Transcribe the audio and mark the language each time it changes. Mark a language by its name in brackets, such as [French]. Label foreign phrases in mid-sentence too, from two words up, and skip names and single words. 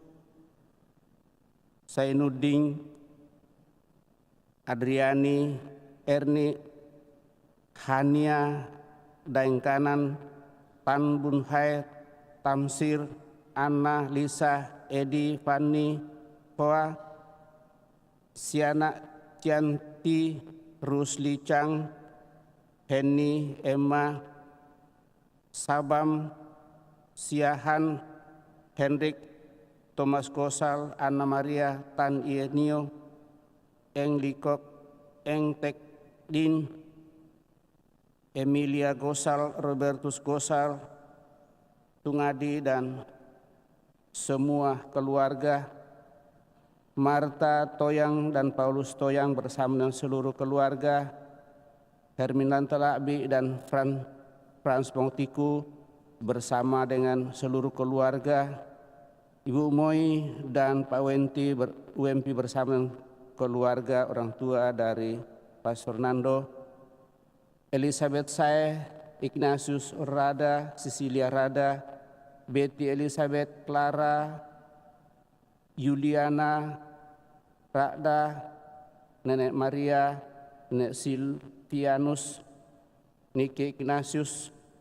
[Indonesian] Sainuddin, Adriani, Erni, Hania, Daeng Kanan, Tan Bun Hai, Tamsir, Anna, Lisa, Edi, Fanny, Hoa, Siana, Tianti, Rusli Chang, Henny, Emma, Sabam, Siahan, Hendrik, Thomas Gosal, Anna Maria, Tan Ienio, Eng Likok, Eng Tek Din, Emilia Gosal, Robertus Gosal, Tungadi, dan semua keluarga, Marta Toyang dan Paulus Toyang bersama dengan seluruh keluarga, Herminanta Lakbi dan Frans Bongtiku bersama dengan seluruh keluarga, Ibu Moi dan Pak Wempi bersama dengan keluarga orang tua dari Pastor Nando, Elizabeth Sae, Ignatius Rada, Cecilia Rada, Betty Elizabeth, Clara, Juliana, Rada, Nenek Maria, Nenek Silvianus, Niki Ignatius,